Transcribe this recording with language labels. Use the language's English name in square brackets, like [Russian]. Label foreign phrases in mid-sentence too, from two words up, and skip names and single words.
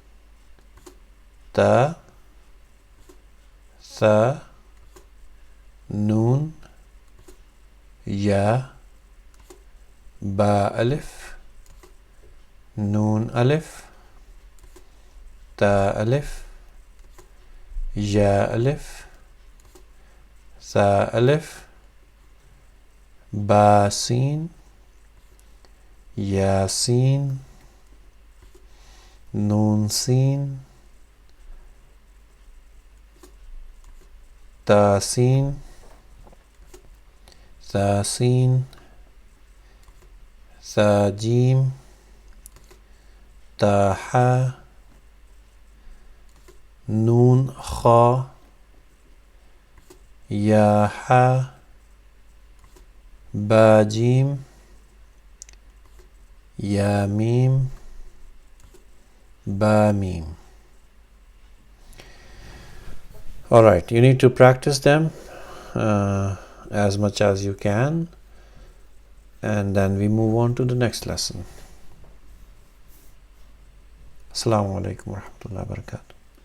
[Arabic] تا، ثا، نون، يا، با ألف، نون ألف، تا ألف، يا ألف، ثا ألف، با سين، يا سين, نون سين، تا سين، ثا سين، ثا جيم, تا حا، نون خا، يا حا، با جيم, يا ميم، با ميم. [English] All right, you need to practice them as much as you can, and then we move on to the next lesson. [Arabic] السلام عليكم ورحمة الله وبركاته.